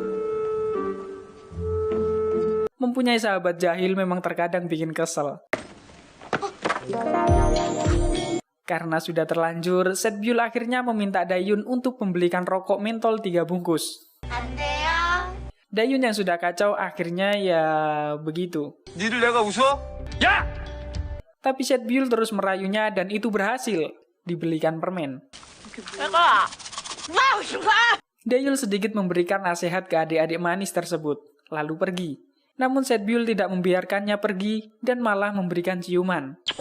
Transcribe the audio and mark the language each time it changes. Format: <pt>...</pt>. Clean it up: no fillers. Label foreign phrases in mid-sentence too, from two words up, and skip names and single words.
<id>Mempunyai sahabat jahil memang terkadang bikin kesel. Karena sudah terlanjur, Set-byul akhirnya meminta Dayun untuk membelikan rokok mentol 3 bungkus. Dayun yang sudah kacau akhirnya ya begitu.</id> <ko>니들 내가 웃어? 야!</ko> <id>Tapi Set-byul terus merayunya dan itu berhasil. Dibelikan permen. Dayun sedikit memberikan nasihat ke adik-adik manis tersebut, lalu pergi. Namun Set-byul tidak membiarkannya pergi dan malah memberikan ciuman.</id>